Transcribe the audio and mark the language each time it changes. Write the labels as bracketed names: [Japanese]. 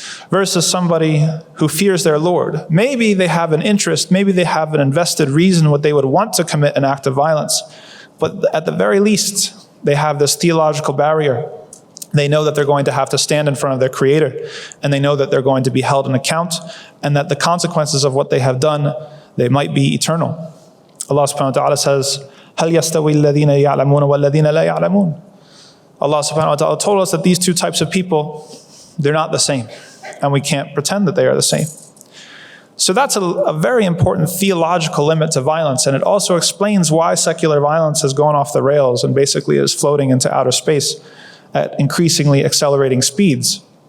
[English] Versus somebody who fears their Lord. Maybe they have an interest, maybe they have an invested reason what they would want to commit an act of violence, but at the very least, they have this theological barrier They know that they're going to have to stand in front of their Creator, and they know that they're going to be held in account, and that the consequences of what they have done, they might be eternal. Allah subhanahu wa ta'ala says, [Arabic] هَلْ يَسْتَوِي الَّذِينَ يَعْلَمُونَ وَالَّذِينَ لَا يَعْلَمُونَ. [English] Allah subhanahu wa ta'ala told us that these two types of people, they're not the same, and we can't pretend that they are the same. So that's a very important theological limit to violence, and it also explains why secular violence has gone off the rails and basically is floating into outer space at increasingly accelerating speeds.